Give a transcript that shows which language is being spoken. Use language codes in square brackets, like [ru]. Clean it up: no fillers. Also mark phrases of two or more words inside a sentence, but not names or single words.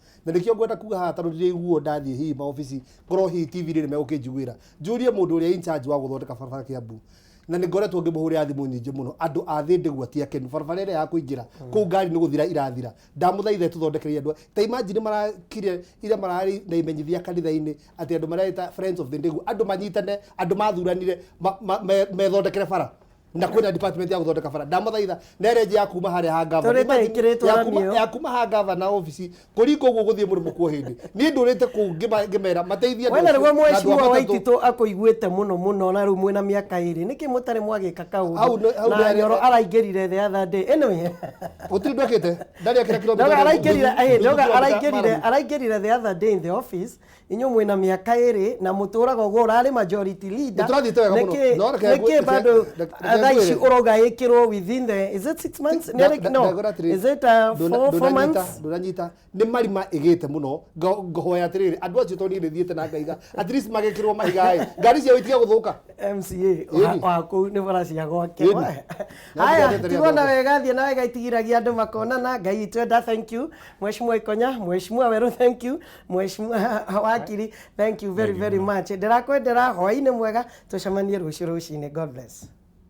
[ki] na nĩkĩo ngwenda kuga haha tondũ ndĩiguo ndathiĩ hihi maobici ngorwo hihi TV-inĩ nĩ megũkĩnjiguĩra njũrie mũndũ ũrĩa [en] in charge [ki] wa gũthondeka barabara Kiambu na nĩ ngoretwo ngĩmũhũrĩra thimũ nyingĩ mũno andũ a thĩ ndĩgua ti akenu barabara ĩrĩa ya kũingĩra kũu ngari nĩ gũthira irathira ndamũthaithe tũthondekerie andũ ta imagine marakire ira mararĩ na imenyithia kanitha-inĩ atĩ andũ mareta Friends of the Ndĩgu andũ manyitane andũ mathuranire methondekere bara na kwĩna department ya gũthondeka bara ndamũthaitha nereje ya kuma harĩa ha gavana ya kuma ha gavana office kũringa ũguo gũthiĩ mũrĩmo kwa hĩndĩ niĩ ndũrĩte kũu ngĩmera mateithie wena rĩguo mweciwa Waititũ akũiguĩte mũno na rĩu mwĩna mĩaka 2 nĩkĩ mũtarĩ mwagĩka kaũndũ na Nyoro araingĩrire [en] the other day anyway [ki] gũtirĩ ndwĩkĩte ndarĩ akĩra kilomita araingĩrire [en] the other day in the office [ki] inyuĩ mwĩna mĩaka 2 na mũtũraga ũguo ũrarĩ [en] majority leader [ki] nĩkĩ bado thaici ũroga ĩkĩrwo [en] within the is it 6 months is it 4 months [ki] ndũranyita nĩ marima ĩgĩte mũno ngohoya atĩrĩrĩ andũ acio tondũ nĩ thiĩte na ngaiga [en] at least [ki] magĩkĩrwo mahiga ngari ciao itiga gũthũka MCA wa kũu nĩ bara cia gwake haya tigona wega thiĩ nawe gaitigiragia andũ makona na Ngai twenda [en] thank you [ki] Mheshimiwa Ikonya Mheshimiwa Weru [en] thank you [ki] Mheshimiwa Wakiri [en] thank you very much [ki] ndĩrakwendera hwaĩ-inĩ mwega tũcemanie rũciũ rũcinĩ [en] God bless